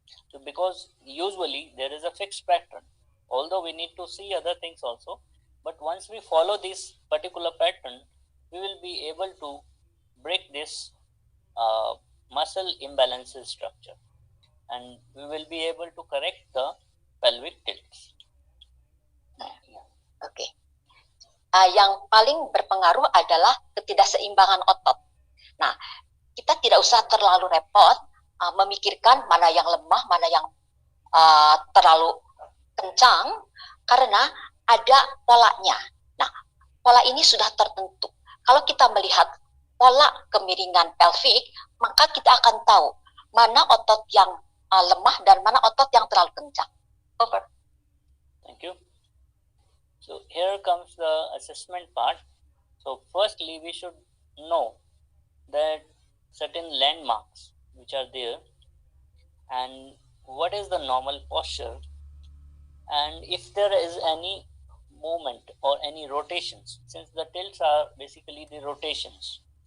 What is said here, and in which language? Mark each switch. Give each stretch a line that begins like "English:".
English: So because usually there is a fixed pattern, although we need to see other things also, but once we follow this particular pattern, we will be able to break this muscle imbalances structure, and we will be able to correct the pelvic tilts. Oke.
Indonesian: Yang paling berpengaruh adalah ketidakseimbangan otot. Nah, kita tidak usah terlalu repot memikirkan mana yang lemah, mana yang terlalu kencang, karena ada polanya. Nah, pola ini sudah tertentu. Kalau kita melihat pola kemiringan pelvik, maka kita akan tahu mana otot yang lemah dan mana otot yang terlalu kencang.
English: Over. Thank you. So here comes the assessment part. So firstly, we should know that certain landmarks which are there, and what is the normal posture, and if there is any movement or any rotations, since the tilts are basically the rotations.